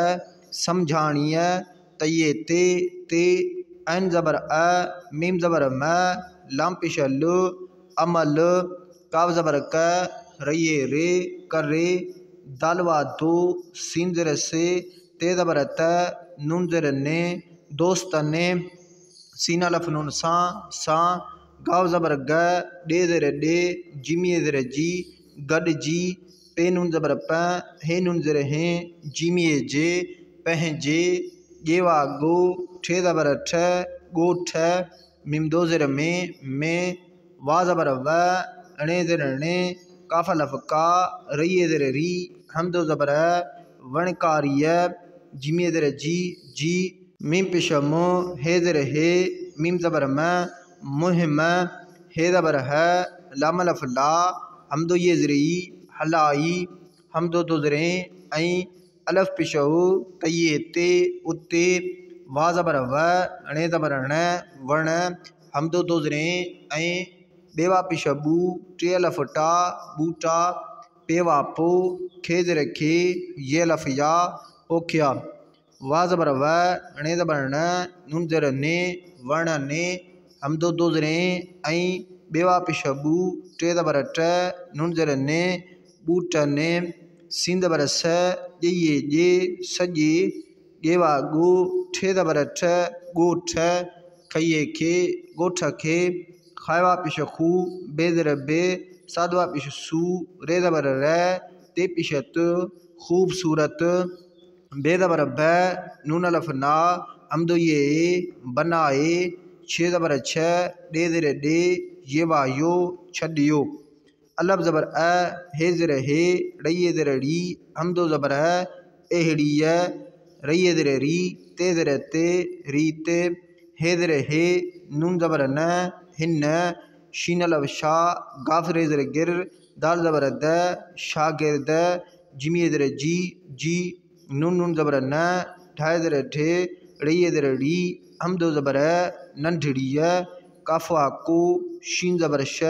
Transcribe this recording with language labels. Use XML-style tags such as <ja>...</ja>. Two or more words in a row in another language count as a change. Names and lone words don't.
<sd>समझाणिय तइए ते ऐन ज़बर मीम ज़बर म लाम पेश ल अमल काफ ज़बर क रइए रे कर रे दालवा दो सीन ज़र से ते ज़बर त नून ज़र ने दोस्त ने सीन अलफ नून सा गाव ज़बर ग डे ज़र डे जिमिए ज़र जी गड जी पे नून ज़बर प हे नून ज़र हे जिमिए जे पहजे गेवा गो ठे ज़बर ठ गो ठ मीम दो ज़र में वा ज़बर व णे ज़र णे काफ अलफ का रइए ज़र री हमदो ज़बर वणकारिय जिमिए ज़र जी मीम पेश मो हे ज़र हे मीम ज़बर म मुहिम हे ज़बर है लाम अलफ ला हमदो ये ज़री हलाई हमदो दो ज़रे ऐं अलफ पेश हो तइए ते उते वा ज़बर व णे ज़बर ण वण हमदो दो ज़रे ऐं बेवा पेश बू टे अलफ टा बूटा पेवा पो खे ज़र खे ये अलफ या पोखिया वा ज़बर व णे ज़बर ण नून ज़र ने वण ने हमदो दो ज़रे ऐं बेवा पेश बू टे ज़बर ट नून ज़र ने बूट ने सीन ज़बर स ॼइए जे सॼे गेवा गो ठे ज़बर ठ ॻोठ खइए खे ॻोठ खे खायवा पेश खू बे ज़र बे साधवा पेश सू रे ज़बर र ते पेश त खूबसूरत बे ज़बर ब नून अलफ ना हमदो ये बनाए छे ज़बर छ डे ज़र डे ये वायो छडियो अलफ ज़बर हे ज़र हे रइए ज़र री हमदो ज़बर एहड़िय रइए ज़र री ते ज़र ते रीत हे ज़र हे नून ज़बर न हिन शीन लफ़ शा गाफ़ रे ज़र गिर दाल ज़बर द शागिर्द जिमी ज़र जी नून ज़बर न ढाई ज़र ढे रई ज़र डी हमदो ज़बर नंढड़ी काफ़ा को शीन ज़बर</sd>